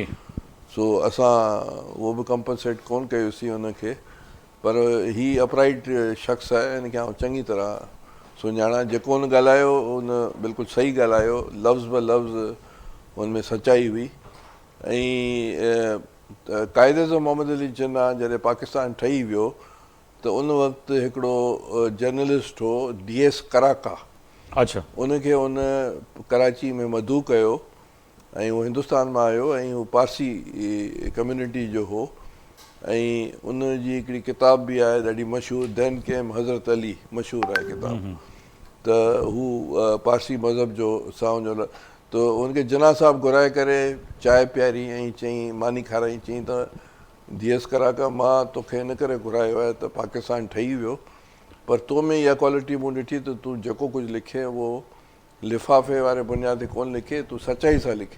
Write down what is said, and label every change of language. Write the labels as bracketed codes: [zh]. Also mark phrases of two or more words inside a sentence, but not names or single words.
[sd] सो असां उहो बि कंपनसेट कोन कयोसीं हुनखे, पर ही अपराइट शख़्स आहे, हिन खे आउं चङी तरह सुञाणा। जेको हुन ॻाल्हायो हुन बिल्कुलु सही ॻाल्हायो, लफ़्ज़ ब लफ़्ज़ हुन में सचाई हुई। ऐं क़ाइद आज़म मोहम्मद अली जिन्ना जॾहिं पाकिस्तान ठही वियो त उन वक़्तु हिकिड़ो जर्नलिस्ट हो DS कराका। अच्छा। उनखे उन कराची में मदऊ कयो ऐं उहो हिंदुस्तान मां आयो ऐं उहो पारसी कम्यूनिटी जो हो। ऐं उन जी हिकिड़ी किताब बि आहे ॾाढी मशहूरु, दैन केम हज़रत अली, मशहूरु आहे किताब। त हू पारसी मज़हब जो सां हुनजो त उनखे जिन्ना साहब घुराए करे चांहि पीआरी ऐं चईं मानी खाराई, चईं त DS कराका मां तोखे हिन करे घुरायो आहे त पाकिस्तान ठही वियो, पर तो में इहा क्वालिटी मूं ॾिठी त तूं जेको कुझु लिखे उहो लिफ़ाफ़े वारे बुनियाद ते कोन लिखे, तूं सचाई सां लिखे।